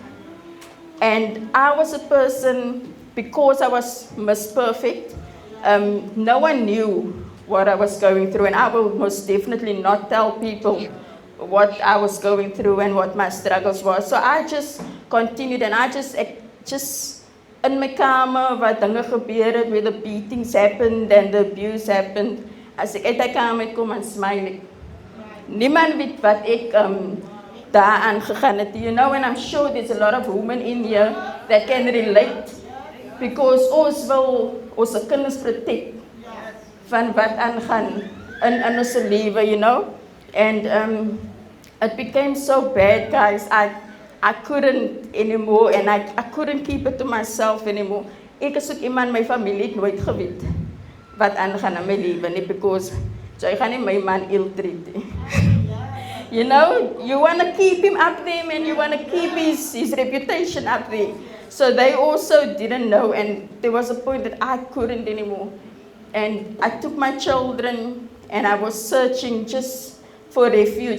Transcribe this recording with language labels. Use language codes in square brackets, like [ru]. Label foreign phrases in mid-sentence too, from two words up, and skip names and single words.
[en] And I was a person, because I was Miss Perfect, no one knew what I was going through, and I will most definitely not tell people what I was going through and what my struggles were. So I just continued, and I just in my [af] kamer, wat dinge gebeur het, [en] where the beatings happened and the abuse happened, [af] as ek uit die kamer kom en smile, niemand weet wat ek daaraan gegaan het. [en] You know, and I'm sure there's a lot of women in here that can relate. [af] Because ons wil ons kinders protect van wat aangaan in ons lewe, [en] you know. And it became so bad, guys. I couldn't anymore, and I couldn't keep it to myself anymore. [af] Ek is ook iemand, my familie het nooit geweet wat aangaan in my lewe nie, because jy gaan nie my man ill-treat nie. [en] You know, you want to keep him up there, man. You want to keep his reputation up there. So they also didn't know, and there was a point that I couldn't anymore. And I took my children, and I was searching just for refuge.